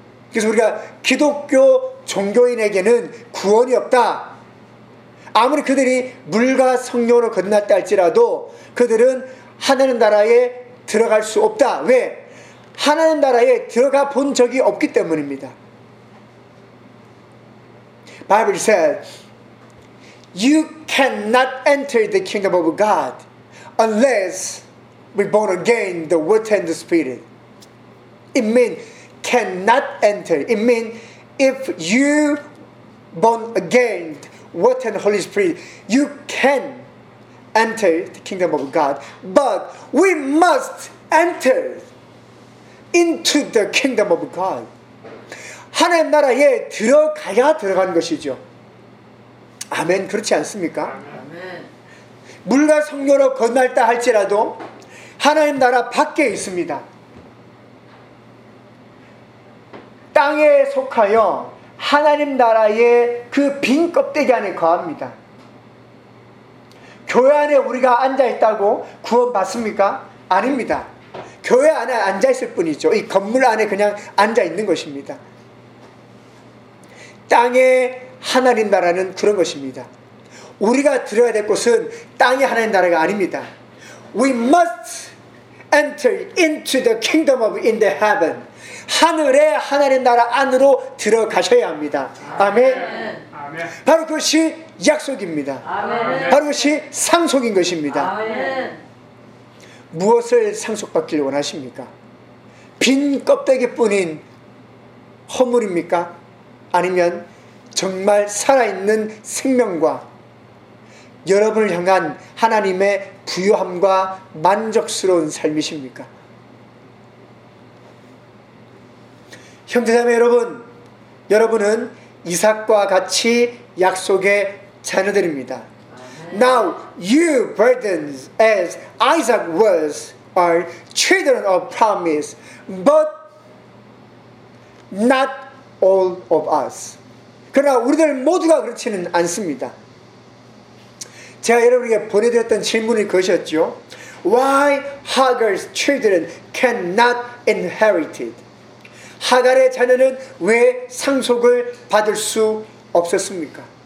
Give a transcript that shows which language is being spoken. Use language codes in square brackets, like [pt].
[ko] 그래서 우리가 기독교 종교인에게는 구원이 없다. 아무리 그들이 물과 성령으로 거듭났다 할지라도 그들은 하나님 나라에 들어갈 수 없다. 왜? 하나님 나라에 들어가 본 적이 없기 때문입니다. [en] Bible said, You cannot enter the kingdom of God unless we're born again the water and the spirit. It means cannot enter. It means if you born again water and Holy Spirit, you can enter the kingdom of God, but we must enter into the kingdom of God. [ko] 하나님 나라에 들어가야 들어간 것이죠. 아멘. 그렇지 않습니까? 아멘. 물과 성료로 거듭났다 할지라도 하나님 나라 밖에 있습니다. 땅에 속하여 하나님 나라의 그 빈 껍데기 안에 거합니다. 교회 안에 우리가 앉아있다고 구원 받습니까? 아닙니다. 교회 안에 앉아있을 뿐이죠. 이 건물 안에 그냥 앉아있는 것입니다. 땅의 하나님 나라는 그런 것입니다. 우리가 들어야 될 곳은 땅의 하나님 나라가 아닙니다. [en] We must enter into the kingdom of in the heaven. [ko] 하늘의 하나님 나라 안으로 들어가셔야 합니다. 아멘. 바로 그것이 약속입니다. 아멘. 바로 그것이 상속인 것입니다. 아멘. 무엇을 상속받기를 원하십니까? 빈 껍데기뿐인 허물입니까? 아니면 정말 살아있는 생명과 여러분을 향한 하나님의 부요함과 만족스러운 삶이십니까? 형제자매 여러분, 여러분은 이삭과 같이 약속의 자녀들입니다. [en] Now you brethren as Isaac was are children of promise but not all of us. [ko] 그러나 우리들 모두가 그렇지는 않습니다. 제가 여러분에게 보내드렸던 질문이 그것이었죠. [en] Why Hagar's children cannot inherit it? [ko] 하갈의 자녀는 왜 상속을 받을 수 없었습니까?